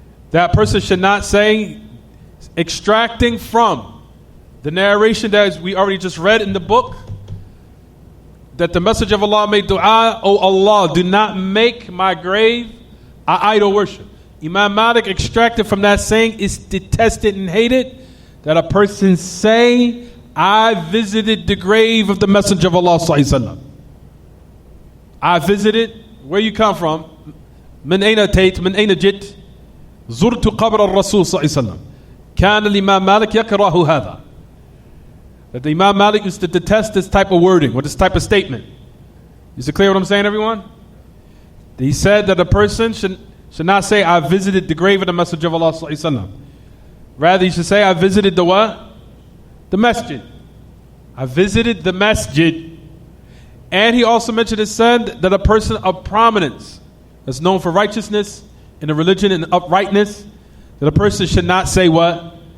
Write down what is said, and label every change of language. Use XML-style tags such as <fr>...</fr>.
<en>That person should not say, extracting from the narration that we already just read in the book, that the Messenger of Allah made dua, O Allah, do not make my grave an idol worship. Imam Malik extracted from that saying, it's detested and hated that a person say, I visited the grave of the Messenger of Allah sallallahu alaihi wasallam. I visited, where you come from,</en> <ar>من أين أتيت من أين جئت زرت قبر الرسول صلى الله عليه وسلم كان الإمام مالك يكره هذا.</ar> <en>That the Imam Malik used to detest this type of wording or this type of statement. Is it clear what I'm saying, everyone? He said that a person should not say, I visited the grave of the Messenger of Allah sallallahu alaihi wasallam. Rather, he should say, I visited the what? The masjid. I visited the masjid. And he also mentioned and said that a person of prominence that's known for righteousness in the religion and uprightness, that a person should not say what?</en>